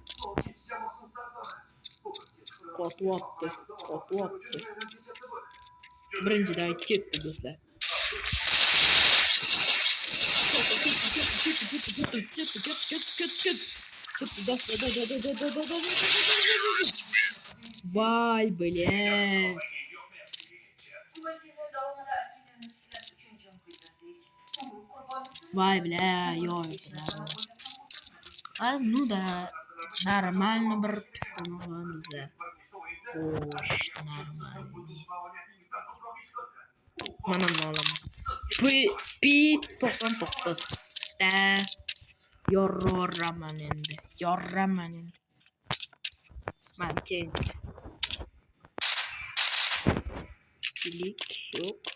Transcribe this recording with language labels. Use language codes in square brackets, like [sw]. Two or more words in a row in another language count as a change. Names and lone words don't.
[uz] Qotyapti. Birinchidan ketdi do'stlar. [ru] Vay блин. Vay бля, ёй. Ну да, нормально [uz] bir piston olamiz. Xo'sh, нормально. Mana buni olaman. P99 da yorraman endi. Mana keyin. Klik yo'q.